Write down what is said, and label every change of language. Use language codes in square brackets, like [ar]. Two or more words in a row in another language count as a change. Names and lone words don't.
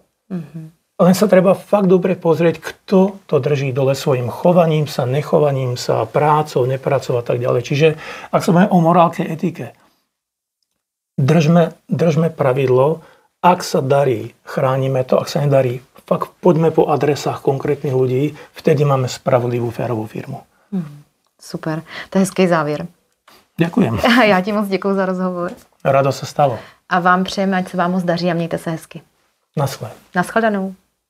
[sk] Len sa treba fakt dobre pozrieť, kto to drží dole svojim chovaním sa, nechovaním sa, prácou, neprácou a tak ďalej. Čiže ak sa bavíme o morálke, etike, držme pravidlo, ak sa darí, chránime to, ak sa nedarí, fakt poďme po adresách konkrétnych ľudí, vtedy máme spravodlivú, férovú firmu. [cs] Super, to je hezký závěr. [sk] Ďakujem. [cs] Já ti moc děkuju za rozhovor. [sk] Rado sa stalo. [cs] A vám přejeme, ať se vám moc daří a mějte se hezky. Naschle. Naschledanou.